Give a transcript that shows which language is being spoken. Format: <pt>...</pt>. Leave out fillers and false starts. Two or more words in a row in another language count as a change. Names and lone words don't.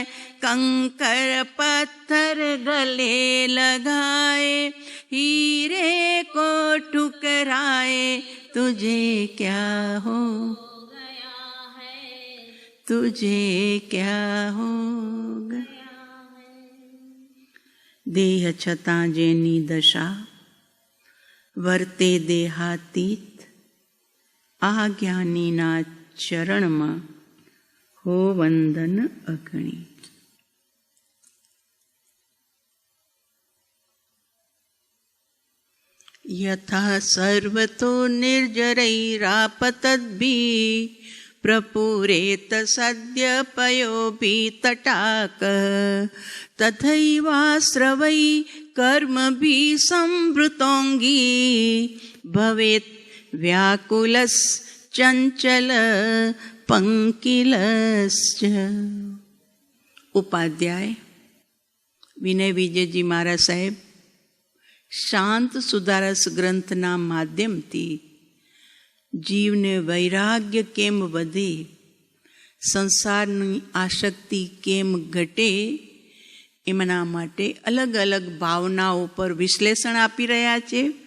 <hi>कंकर पत्थर गले लगाए, हीरे को ठुकराए, तुझे क्या हो गया है, तुझे क्या हो गया है।</hi> <gu>દેહ છતાં જેની દશા, વર્તે દેહાતીત, આ જ્ઞાનીના ચરણમાં હો વંદન અગણી।</gu> <sa>यथा सर्वतो निर्जरैरापतद्भिः प्रपुरेत सद्य पयोऽपि तटाक, तथैवाश्रवै कर्मभिः संवृतोऽङ्गी भवेत् व्याकुलश्चञ्चल पंकिलश्च।</sa> <gu>उपाध्याय विनय विजयजी महाराज साहेब શાંત સુધારસ ગ્રંથના માધ્યમથી જીવને વૈરાગ્ય કેમ વધે, સંસારની આસક્તિ કેમ ઘટે, એમના માટે અલગ અલગ ભાવનાઓ પર વિશ્લેષણ આપી રહ્યા છે।</gu>